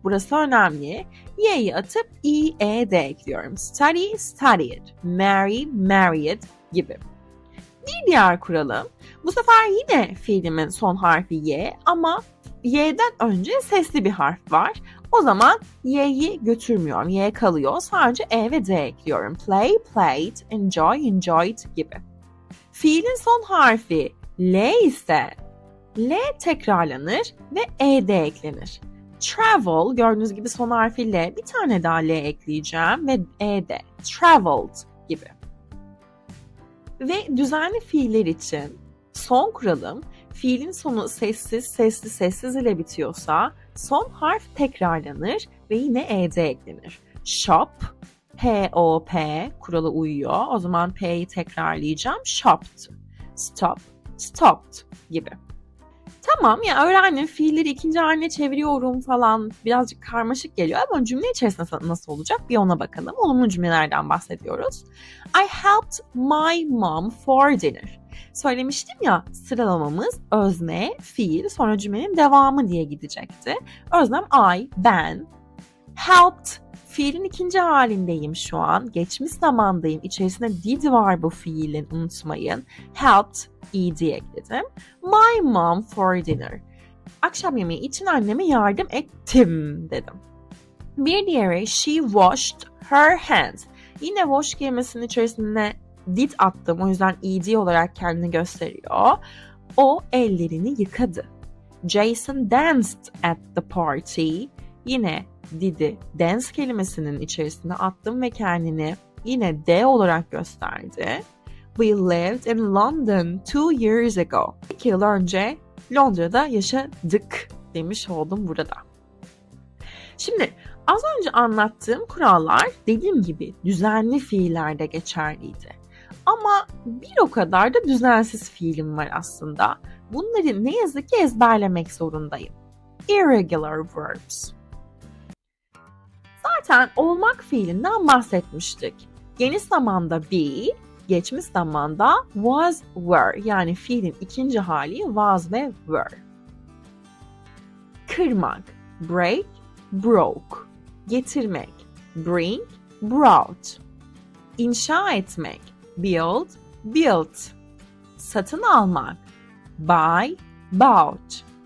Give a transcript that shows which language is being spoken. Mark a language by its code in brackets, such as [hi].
[tr] Burası önemli. Y'yi atıp i-e-d ekliyorum. [en] Study, studied. Marry, married [tr] gibi. Bir diğer kuralım. Bu sefer yine fiilimin son harfi y ama y'den önce sesli bir harf var. O zaman y'yi götürmüyorum. Y kalıyor. Sadece e ve d ekliyorum. [en] Play, played, enjoy, enjoyed [tr] gibi. Fiilin son harfi l ise l tekrarlanır ve ed eklenir. Travel, gördüğünüz gibi son harfi l. Bir tane daha l ekleyeceğim ve ed. Traveled gibi. Ve düzenli fiiller için son kuralım, fiilin sonu sessiz, sesli, sessiz ile bitiyorsa son harf tekrarlanır ve yine ed eklenir. Shop, P-O-P kuralı uyuyor. O zaman P'yi tekrarlayacağım. [en] Shopped. Stop, stopped [tr] gibi. Tamam ya, öğrendim. Fiilleri ikinci haline çeviriyorum falan. Birazcık karmaşık geliyor ama cümle içerisinde nasıl olacak bir ona bakalım. Olumlu cümlelerden bahsediyoruz. [en] I helped my mom for dinner. [tr] Söylemiştim ya, sıralamamız özne, fiil, sonra cümlenin devamı diye gidecekti. Öznem I, ben. Helped, fiilin ikinci halindeyim şu an. Geçmiş zamandayım. İçerisinde did var bu fiilin, unutmayın. [en] Helped, [tr] ed ekledim. [en] My mom for dinner. [tr] Akşam yemeği için anneme yardım ettim dedim. Bir diğeri [en] she washed her hands. [tr] Yine wash kelimesinin içerisine did attım. O yüzden ed olarak kendini gösteriyor. O ellerini yıkadı. [en] Jason danced at the party. [tr] Yine did'i dance kelimesinin içerisine attım ve kendini yine D olarak gösterdi. [en] We lived in London 2 years ago. [tr] 2 yıl önce Londra'da yaşadık demiş oldum burada. Şimdi az önce anlattığım kurallar dediğim gibi düzenli fiillerde geçerliydi. Ama bir o kadar da düzensiz fiilim var aslında. Bunları ne yazık ki ezberlemek zorundayım. [en] Irregular verbs. [tr] Zaten olmak fiilinden bahsetmiştik. Geniş zamanda be, geçmiş zamanda was, were. Yani fiilin ikinci hali was ve were. Kırmak, [en] break, broke. [tr] Getirmek, [en] bring, brought. [tr] İnşa etmek, [en] build, built. [tr] Satın almak, [en] buy, bought.